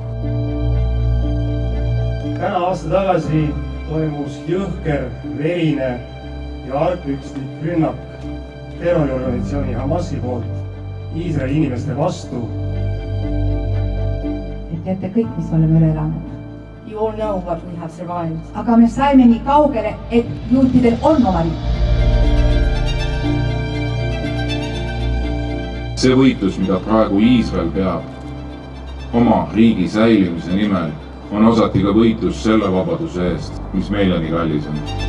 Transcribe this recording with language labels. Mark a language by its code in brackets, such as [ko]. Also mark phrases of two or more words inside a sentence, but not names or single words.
[et] Täna aasta tagasi toimus jõhker, verine ja argpükslik rünnak terroriorganisatsiooni Hamasi poolt Iisraeli inimeste vastu. Teate kõik, mis me oleme üle elanud. [en] You all know what we have survived. [et] Aga me saime nii kaugele, et juutidel on oma riik. See võitlus, mida praegu Iisrael peab oma riigi säilimise nimel, on osati ka võitlus selle vabaduse eest, mis meile nii kallis on.